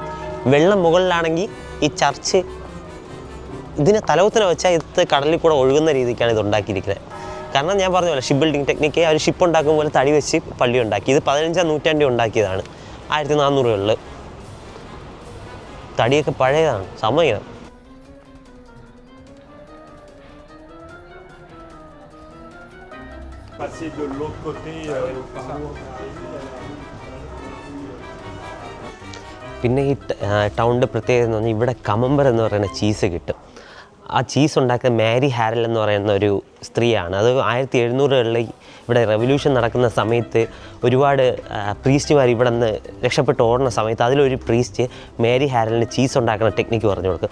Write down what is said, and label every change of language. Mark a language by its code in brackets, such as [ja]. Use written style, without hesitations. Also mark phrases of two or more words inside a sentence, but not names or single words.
[ml] വെള്ളം മുകളിലാണെങ്കിൽ ഈ ചർച്ച് ഇതിനെ തലകുത്തിന് വെച്ചാൽ ഇത് കടലിൽ കൂടെ ഒഴുകുന്ന രീതിക്കാണ് ഇത് ഉണ്ടാക്കിയിരിക്കുന്നത്. കാരണം ഞാൻ പറഞ്ഞ പോലെ [en] ship building technique [ml] അവർ ഷിപ്പ് ഉണ്ടാക്കും പോലെ തടി വെച്ച് പള്ളി ഉണ്ടാക്കി. ഇത് 15-ാം നൂറ്റാണ്ടിൽ ഉണ്ടാക്കിയതാണ്. 1400-കളിൽ. തടിയൊക്കെ പഴയതാണ്, സമയം. [fr] Passer de l'autre côté [ml] പിന്നെ ഈ ടൗണിൻ്റെ പ്രത്യേകത എന്ന് പറഞ്ഞാൽ ഇവിടെ കമമ്പർ എന്ന് പറയുന്ന ചീസ് കിട്ടും. ആ ചീസ് ഉണ്ടാക്കുന്ന മാരി ഹാരൽ എന്ന് പറയുന്ന ഒരു സ്ത്രീയാണ്. അത് 1700-കളിൽ ഇവിടെ റെവല്യൂഷൻ നടക്കുന്ന സമയത്ത് ഒരുപാട് പ്രീസ്റ്റുമാർ ഇവിടെ നിന്ന് രക്ഷപ്പെട്ട് ഓടുന്ന സമയത്ത് അതിലൊരു പ്രീസ്റ്റ് മേരി ഹാരലിന് ചീസ് ഉണ്ടാക്കുന്ന ടെക്നിക്ക് പറഞ്ഞു കൊടുക്കും.